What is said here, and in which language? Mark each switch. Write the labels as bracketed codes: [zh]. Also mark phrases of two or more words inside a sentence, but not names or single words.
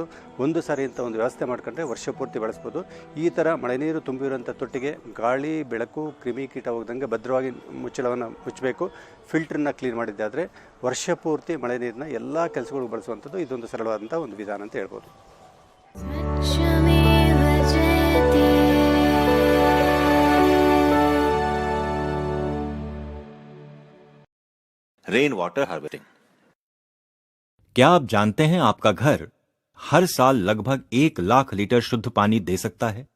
[kn] ಒಂದು ಸಾರಿ ಅಂತ ಒಂದು ವ್ಯವಸ್ಥೆ ಮಾಡ್ಕೊಂಡ್ರೆ ವರ್ಷ ಪೂರ್ತಿ ಬಳಸ್ಬೋದು. ಈ ಥರ ಮಳೆ ನೀರು ತುಂಬಿರುವಂಥ ತೊಟ್ಟಿಗೆ ಗಾಳಿ, ಬೆಳಕು, ಕ್ರಿಮಿಕೀಟ ಹೋಗ್ದಂಗೆ ಭದ್ರವಾಗಿ ಮುಚ್ಚಳವನ್ನು ಮುಚ್ಚಬೇಕು. ಫಿಲ್ಟ್ರನ್ನ ಕ್ಲೀನ್ ಮಾಡಿದ್ದಾದರೆ ವರ್ಷ ಪೂರ್ತಿ ಮಳೆ ನೀರನ್ನ ಎಲ್ಲ ಕೆಲಸಗಳಿಗೂ ಬಳಸುವಂಥದ್ದು ಇದೊಂದು ಸರಳವಾದಂಥ ಒಂದು ವಿಧಾನ ಅಂತ ಹೇಳ್ಬೋದು. [en] rain water harvesting. [hi] क्या आप जानते हैं आपका घर हर साल लगभग 1 लाख लीटर शुद्ध पानी दे सकता है?